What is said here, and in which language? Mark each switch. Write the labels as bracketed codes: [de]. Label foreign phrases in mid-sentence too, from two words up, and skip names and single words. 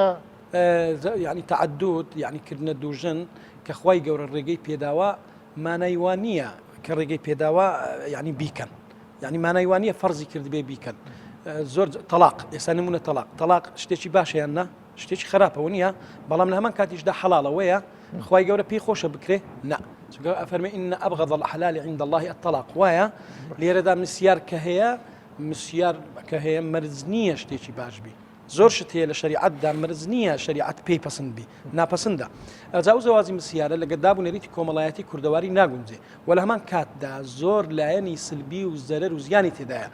[ckb] ینی تعدد یعنی کردنە دوو ژن کە خوای گەورە ڕێگەی پێداوە مانایوان نییە کە ڕێگەی پێداوە ینی بیکەن ینی مانایوانیە فەرزی کردبێ بیکەن. زۆر تەلاق ئێستا نمونە تەلاق شتێکی باشەیان نا شتێکی خراپەوە نییە بەڵام لە هەمان کاتیشدا حەڵاڵەوەیە خوای گەورە پێی خۆشە بکرێ نا چونکە ئەفەرمێ [ar] ئین ئەبغەض الحلال عند الله الطلاق [ckb] وایە. لێرەدا مسیار کە هەیە مەرج نییە شتێکی باش بی زۆر شت هەیە لە شریعەتدا مەرج نییە شریعەت پێی پەسەند بی ناپەسەندە. ئەجا ئەو زەواجی مسیارە لە گەدابوونەریتی کۆمەڵایەتی کوردەواری ناگونجێ و لە هەمان کاتدا زۆر لایەنی سلبی و زەرەر و زیانی تێدایە.